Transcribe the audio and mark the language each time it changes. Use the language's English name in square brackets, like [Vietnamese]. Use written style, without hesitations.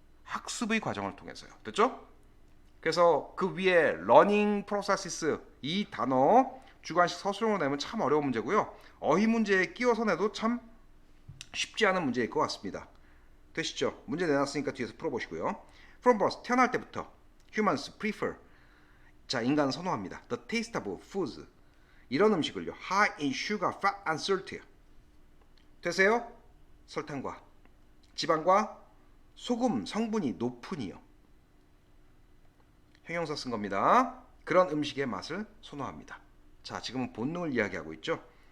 [Korean] 학습의 과정을 통해서요. 됐죠? 그래서 그 위에 learning processes 이 단어 주관식 서술형으로 내면 참 어려운 문제고요. 어휘 문제에 끼워서 내도 참 쉽지 않은 문제일 것 같습니다. 되시죠? 문제 내놨으니까 뒤에서 풀어보시고요. [English] From birth, [Korean] 태어날 때부터 [English] humans prefer, [Korean] 자, 인간 선호합니다. [English] The taste of foods, [Korean] 이런 음식을요. [English] high in sugar, fat and salt, [Korean] 되세요? 설탕과 지방과 소금 성분이 높으니요. 형용사 쓴 겁니다. 그런 음식의 맛을 선호합니다. 자, 지금은 본능을 이야기하고 있죠.